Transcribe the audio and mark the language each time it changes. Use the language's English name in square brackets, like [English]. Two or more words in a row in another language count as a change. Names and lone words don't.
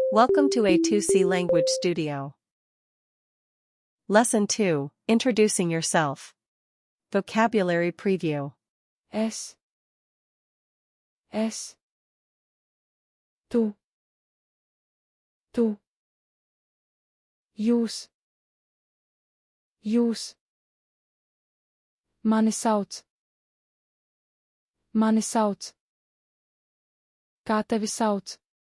[English] Welcome to A2C Language Studio. Lesson 2, Introducing Yourself. Vocabulary Preview. [Latvian] Es. Tu. Jūs. Mani sauc. Kā tevi sauc?